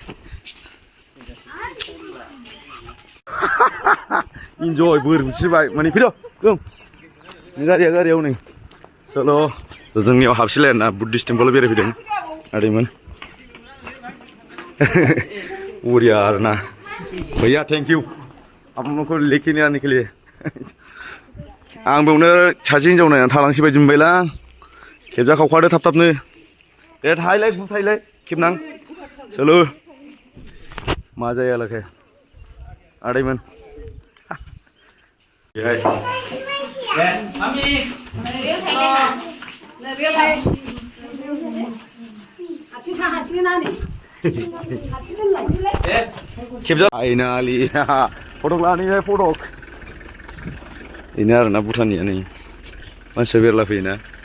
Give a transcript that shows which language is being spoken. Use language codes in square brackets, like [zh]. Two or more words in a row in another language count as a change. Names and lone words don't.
[brx] इन्जय बोर बिसिबाय माने फैद' गोम गारियाव नै चलो जोंनियाव हाबसिलाय आरोना बुद्धिस्ट टेम्पोलाव बेरायफैदों आदैमोन बढ़िया आरोना भैया [en] thank you [hi] आप लोगों लेके आने के लिए [brx] आं बेयावनो सासे हिन्जाव नायनानै थालांसै बायदि मोनबायलां खेबजा खावखादो थाब थाबनो दे थाहैलाय थाहैलाय खेबनां चलो मा जायालाखे आदैमोन खेबजा फाइनालि फटक लानोहाय फटक बेनो आरोना भुटाननिया नै मानसिया बेरला फैयोना